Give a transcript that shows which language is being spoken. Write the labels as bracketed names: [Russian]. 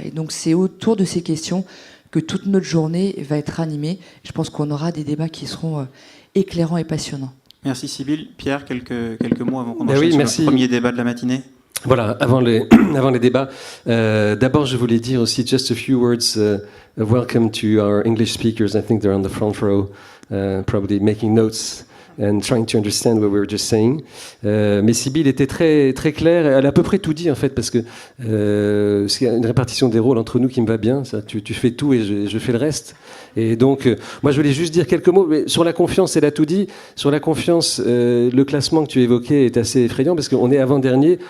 [French] Et donc c'est autour de ces questions que toute notre journée va être animée. Je pense qu'on aura des débats qui seront éclairants et passionnants. Merci Sybille. Pierre, quelques mots avant qu'on enchaîne sur le premier débat de la matinée. Voilà, avant les débats, d'abord je voulais dire aussi [English] just a few words. Welcome to our English speakers. I think they're on the front row, probably making notes and trying to understand what we were just saying. [French] Mais Sybille était très très claire. Elle a à peu près tout dit en fait, parce que c'est une répartition des rôles entre nous qui me va bien. Ça, tu fais tout et je fais le reste. Et donc, moi, je voulais juste dire quelques mots. Mais sur la confiance, elle a tout dit. Sur la confiance, le classement que tu évoquais est assez effrayant parce qu'on est avant-dernier.